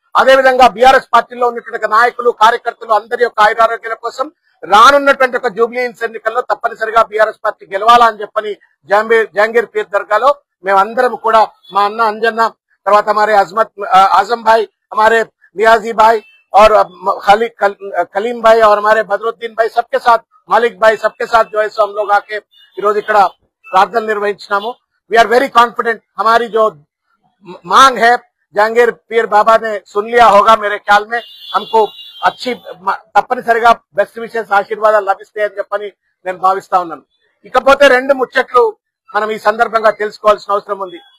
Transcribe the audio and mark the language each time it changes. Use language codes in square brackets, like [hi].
[te] అదే విధంగా బీఆర్ఎస్ పార్టీలో ఉన్నటువంటి నాయకులు కార్యకర్తలు అందరి యొక్క ఆయురారోగ్యాల కోసం రానున్నటువంటి ఒక జూబ్లీ హిల్స్ ఎన్నికల్లో తప్పనిసరిగా బీఆర్ఎస్ పార్టీ గెలవాలా అని చెప్పని జహాంగీర్ పీర్ దర్గాలో మేమందరం కూడా మా అన్న అంజన్న తర్వాత [hi] हमारे आजम भाई हमारे नियाजी भाई और कलीम भाई और हमारे बदरुद्दीन भाई सबके साथ मालिक भाई सबके साथ जो है सो हम लोग आके [te] ఈరోజు ఇక్కడ ప్రార్థన నిర్వహించినాము। [en] we are very confident, [hi] हमारी जो मांग है जहांगीर पीर बाबा ने सुन लिया होगा। मेरे ख्याल में हमको अच्छी [te] తప్పనిసరిగా బెస్ట్ విషెస్ ఆశీర్వాదాలు లభిస్తాయని చెప్పని నేను భావిస్తా ఉన్నాను। ఇకపోతే రెండు ముచ్చట్లు మనం ఈ సందర్భంగా తెలుసుకోవాల్సిన అవసరం ఉంది।